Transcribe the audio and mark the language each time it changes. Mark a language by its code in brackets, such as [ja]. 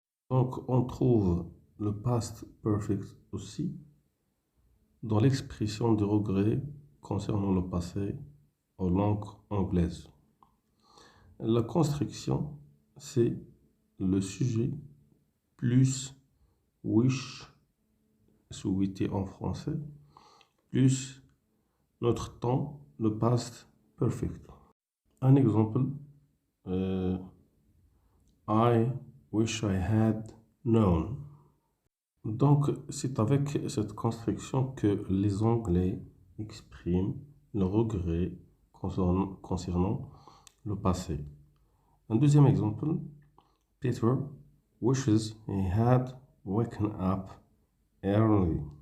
[fr] Donc, on trouve le past perfect aussi dans l'expression de regret concernant le passé en langue anglaise. La construction, c'est le sujet plus wish, souhaité en français, plus notre temps, le past perfect. Un exemple, [en] I wish I had known. [fr] Donc, c'est avec cette construction que les Anglais expriment le regret concernant le passé. Un deuxième exemple, [en] Peter wishes he had waken up early.